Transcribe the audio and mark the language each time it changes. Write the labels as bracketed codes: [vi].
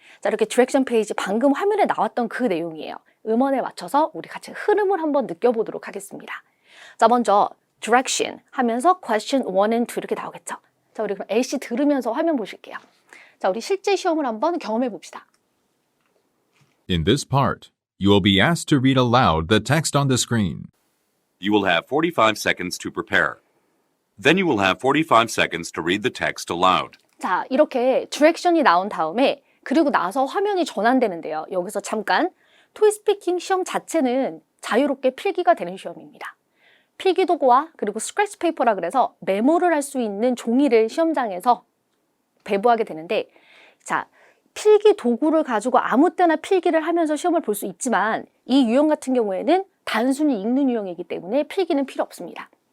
[ko] 자, 이렇게 디렉션 페이지 방금 화면에 나왔던 그 내용이에요. 음원에 맞춰서 우리 같이 흐름을 한번 느껴보도록 하겠습니다. 자, 먼저 direction 하면서 [en] question 1 and 2 [ko] 이렇게 나오겠죠. 자, 우리 그럼 AC 들으면서 화면 보실게요. 자, 우리 실제 시험을 한번 경험해 봅시다. [en] In this part, you will be asked to read aloud the text on the screen. You will have 45 seconds to prepare. Then you will have 45 seconds to read the text aloud. [ko] 자, 이렇게 디렉션이 나온 다음에 그리고 나서 화면이 전환되는데요. 여기서 잠깐 토익스피킹 시험 자체는 자유롭게 필기가 되는 시험입니다. 필기도구와 그리고 스크래치 페이퍼라 그래서 메모를 할 수 있는 종이를 시험장에서 배부하게 되는데 자, 필기 도구를 가지고 아무 때나 필기를 하면서 시험을 볼 수 있지만 이 유형 같은 경우에는 단순히 읽는 유형이기 때문에 필기는 필요 없습니다.